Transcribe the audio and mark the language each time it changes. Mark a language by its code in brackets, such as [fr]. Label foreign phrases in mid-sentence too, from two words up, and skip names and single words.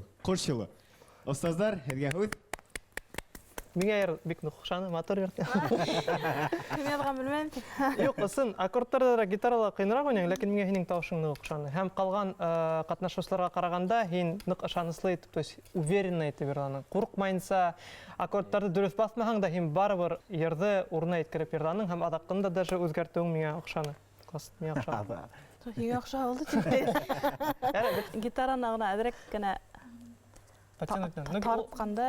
[ba] Ҡош йылы. Остаздар, һеҙгә һүҙ. Миңә бик оҡшаны, матур йөрөтә. Кем яҙған белмәйем. Юҡ, ысын, аккордтарҙа гитарала ҡыйыныраҡ уйнайың, ләкин миңә һинең тауышың ныҡ оҡшаны. Һәм ҡалған ҡатнашыусыларға ҡарағанда һин ныҡ ышаныслы итеп, [ru] то есть уверенно [ba] итеп йырланың. Ҡурҡмайынса, аккордтарҙы дөрөҫ баҫмаһаң да, һин барыбер йырҙы урынына еткереп йырланың, һәм аҙаҡҡында даже үзгәртеүең миңә оҡшаны. Миңә оҡшаны. Һиңә оҡшай булды тип. Гитараны ғына әҙерәк кенә тартҡандай.